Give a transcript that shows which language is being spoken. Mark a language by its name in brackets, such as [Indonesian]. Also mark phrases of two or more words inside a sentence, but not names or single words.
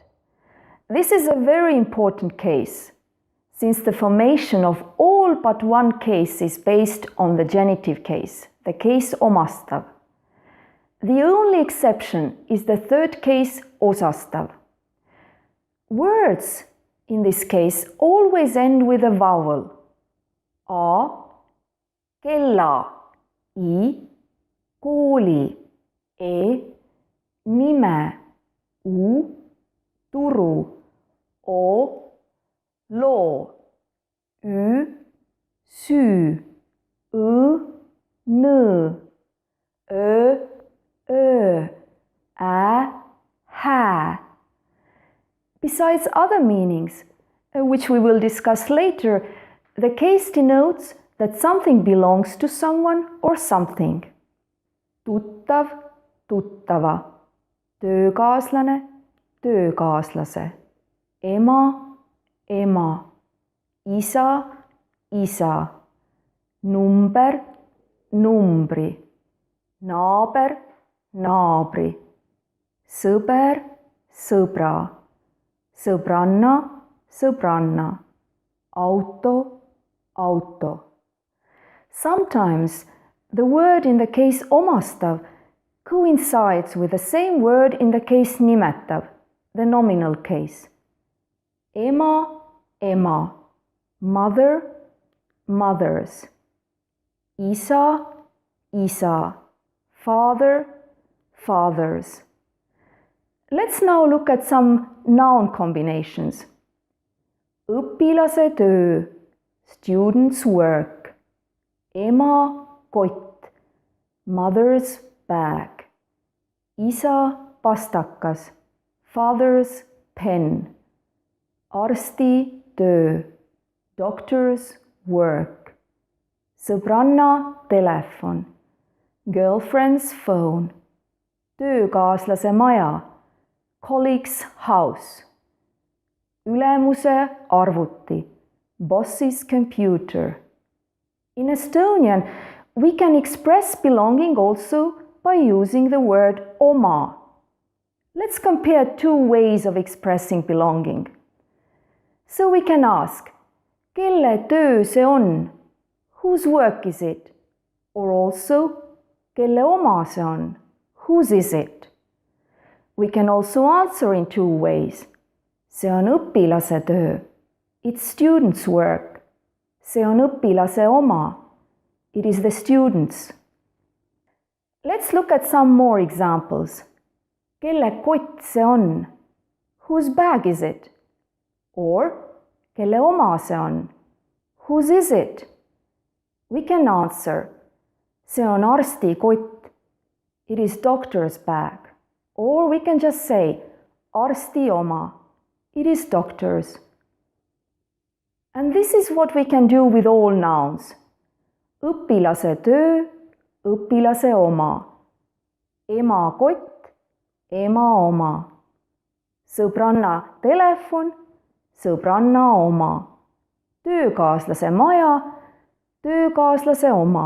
[English] This is a very important case, since the formation of all but one case is based on the genitive case, the case omastav. The only exception is the third case osastav. Words in this case always end with a vowel. [Estonian] A, kella, I, kooli, E, nime, U, turu, O, loo, Ü, süü, Õ, nõõ, Ö, öö, Ä, hää. [English] Besides other meanings, which we will discuss later, the case denotes that something belongs to someone or something. [Estonian] Tuttav, tuttava, töökaaslane, töökaaslase, ema, ema, isa, isa, number, numbri, naaber, naabri, sõber, sõbra, sõbranna, sõbranna, auto, auto. [English] Sometimes the word in the case omastav coincides with the same word in the case nimetav, the nominal case. [Estonian] Ema, ema, [English] mother, mothers, [Estonian] isa, isa, [English] father, fathers. Let's now look at some noun combinations. [Estonian] Õpilase töö, [English] student's work. [Estonian] Ema kott, [English] mother's bag. [Estonian] Isa pastakas, [English] father's pen. [Estonian] Arsti töö, [English] doctor's work. [Estonian] Sõbranna telefon, [English] girlfriend's phone. [Estonian] Töökaaslase maja, [English] colleague's house. [Estonian] Ülemuse arvuti, [English] boss's computer. In Estonian, we can express belonging also by using the word oma. Let's compare two ways of expressing belonging. So we can ask, [Estonian] kelle töö see on? [English] Whose work is it? Or also, [Estonian] kelle oma see on? [English] Whose is it? We can also answer in two ways. [Estonian] See on õpilase töö. [English] It's student's work. [Estonian] See on õpilase oma. [English] It is the student's. Let's look at some more examples. [Estonian] Kelle kott see on? [English] Whose bag is it? Or, [Estonian] kelle oma see on? [English] Whose is it? We can answer, [Estonian] see on arsti kott. [English] It is doctor's bag. Or we can just say, [Estonian] arsti oma. [English] It is doctor's. And this is what we can do with all nouns. [Estonian] Õpilase töö, õpilase oma. Ema kott, ema oma. Sõbranna telefon, sõbranna oma. Töökaaslase maja, töökaaslase oma.